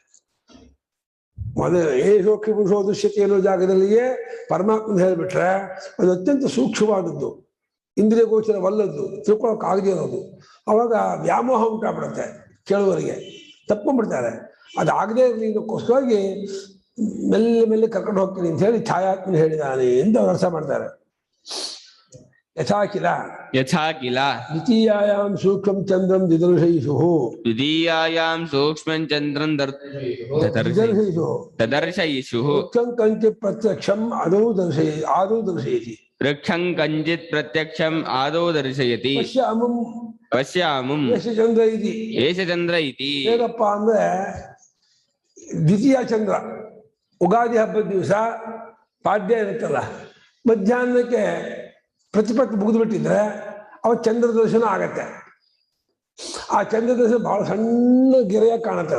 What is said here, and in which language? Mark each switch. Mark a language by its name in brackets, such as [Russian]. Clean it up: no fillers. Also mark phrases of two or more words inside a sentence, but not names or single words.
[Kannada] ಮೊದಲು [Sanskrit] ಏಷೋಕ್ಷಿ ಪುರುಷೋ ದೃಶ್ಯತೆ [Kannada] ಅನ್ನೋ ಜಾಗದಲ್ಲಿಯೇ ಪರಮಾತ್ಮನ ಹೇಳ್ಬಿಟ್ರೆ ಅದು ಅತ್ಯಂತ ಸೂಕ್ಷ್ಮವಾದದ್ದು, ಇಂದ್ರಿಯ ಗೋಚರವಲ್ಲದ್ದು, ತಿಳ್ಕೊಳಕ್ ಆಗದೆ ಇರೋದು. ಅವಾಗ ವ್ಯಾಮೋಹ ಉಂಟಾಗ್ಬಿಡುತ್ತೆ, ಕೇಳುವವರಿಗೆ ತಪ್ಕೊಂಡ್ಬಿಡ್ತಾರೆ. ಅದಾಗದೇ ಇರಲಿ ಇದಕ್ಕೋಸ್ಕರವಾಗಿ ಮೆಲ್ಲ ಮೆಲ್ಲ ಕರ್ಕೊಂಡು ಹೋಗ್ತೀನಿ ಅಂತ ಹೇಳಿ ಛಾಯಾತ್ಮನ ಹೇಳಿದಾನೆ ಅಂತ ಅವ್ರು ಅರ್ಥ ಮಾಡ್ತಾರೆ. [Sanskrit] ಯಥಾ ಕಿಲ ಯಥಾ ಕಿಲ ದ್ವಿತೀಯಾಯಾಂ ಸೂಕ್ಷ್ಮಂ ಚಂದ್ರಂ ದಿದರ್ಶಯಿಷುಃ. ದ್ವಿತೀಯಾಯಾಂ ಸೂಕ್ಷ್ಮಂ ಚಂದ್ರಂ ತದರ್ಶಯಿಷುಃ. ವೃಕ್ಷಂ ಕಂಚಿತ್ ಪ್ರತ್ಯಕ್ಷಂ ಆದೌ ದರ್ಶಯತಿ. ವೃಕ್ಷಂ ಕಂಚಿತ್ ಪ್ರತ್ಯಕ್ಷಂ ಆದೌ ದರ್ಶಯತಿ. ಪಶ್ಯಾಮುಂ ಏಷ ಚಂದ್ರ ಇತಿ. ಏಷ ಚಂದ್ರ ಇತಿ. [Kannada] ಏನಪ್ಪ ಅಂದ್ರೆ ದ್ವಿತೀಯ ಚಂದ್ರ, ಉಗಾದಿ ಹಬ್ಬದ ದಿವಸ ಪಾಡ್ಯ ಇರುತ್ತಲ್ಲ, ಮಧ್ಯಾಹ್ನಕ್ಕೆ ಪ್ರತಿಪತ್ತು ಮುಗಿದು ಬಿಟ್ಟಿದ್ರೆ ಅವ ಚಂದ್ರ ದರ್ಶನ ಆಗತ್ತೆ. ಆ ಚಂದ್ರ ದರ್ಶನ ಬಹಳ ಸಣ್ಣ ಗೆರೆಯಾಗಿ ಕಾಣುತ್ತೆ.